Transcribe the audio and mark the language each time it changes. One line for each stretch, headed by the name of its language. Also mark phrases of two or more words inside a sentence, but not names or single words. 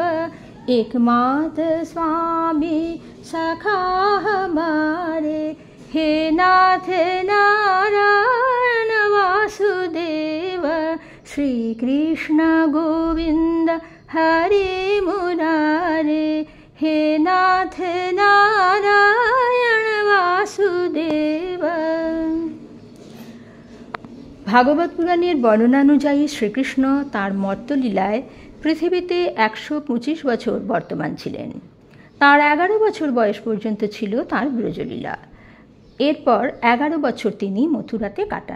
Hindi: एकमात्र स्वामी सखा हमारे, हे नाथ नारायण वासुदेव। श्री कृष्ण गोविंद हरे मुरारे, हे नाथ नारायण वासुदेव।
Bangla: ভাগবত পুরাণের বর্ণনানুযায়ী শ্রীকৃষ্ণ তাঁর মর্তলীলায় পৃথিবীতে 125 বছর বর্তমান ছিলেন। তাঁর 11 বছর বয়স পর্যন্ত ছিল তাঁর ব্রজলীলা। এরপর 11 বছর তিনি মথুরাতে কাটান।